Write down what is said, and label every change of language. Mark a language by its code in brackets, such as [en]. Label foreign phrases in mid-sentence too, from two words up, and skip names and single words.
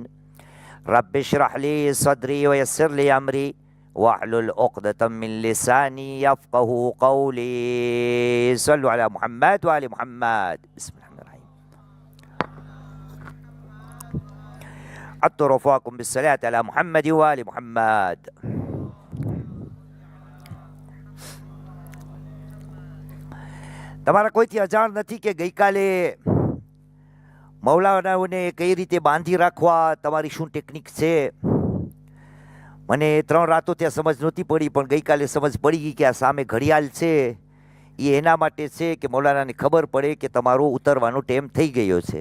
[ar] رب اشرح لي صدري ويسر لي أمري واحلل عقدة من لساني يفقه قولي. صلوا على محمد وآل محمد. بسم الله الرحمن الرحيم. أترفعكم بالصلاة على محمد وآل محمد. [gu] તમારા કોઈથી અજાણ નથી કે ગઈકાલે મૌલાનાઓને કઈ રીતે બાંધી રાખવા તમારી શું ટેકનિક છે. મને 3 રાતો ત્યાં સમજ નહોતી પડી પણ ગઈકાલે સમજ પડી ગઈ કે આ સામે ઘડિયાળ છે એ એના માટે છે કે મૌલાનાને ખબર પડે કે તમારો ઉતરવાનો ટાઈમ થઈ ગયો છે.